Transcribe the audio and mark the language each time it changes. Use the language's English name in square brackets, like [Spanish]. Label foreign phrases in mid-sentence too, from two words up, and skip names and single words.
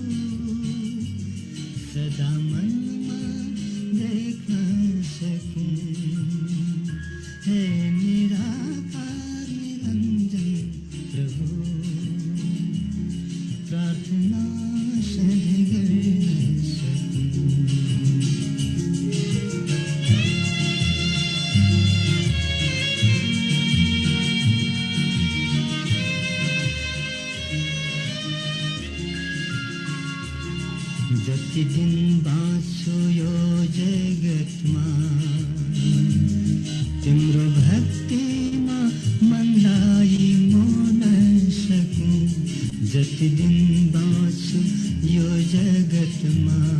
[Hindi] सदा मन में देख न सकूं, हे निराकार निरंजन प्रभु, प्रार्थना सही कर न सकूं। [Nepali] जति दिन बाँच्छु यो जगतमा, तिम्रो भक्तिमा मनलाई मोड्न सकूं, जति दिन बाँच्छु यो जगतमा,